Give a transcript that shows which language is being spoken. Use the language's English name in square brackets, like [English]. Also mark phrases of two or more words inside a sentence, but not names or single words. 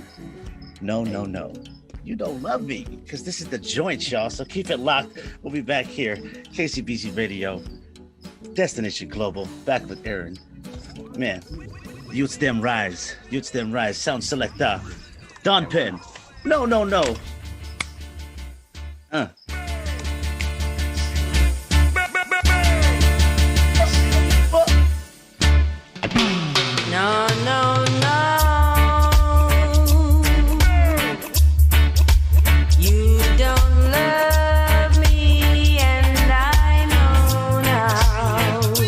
[English] No, no, no. You don't love me, because this is the joint, y'all. So keep it locked. We'll be back here. KCBC Radio, Destination Global, back with Aaron. Man, Youths Them Rise, Sound Selector, Don Penn. No, no, no. No, no, no. You don't love me, and I know now.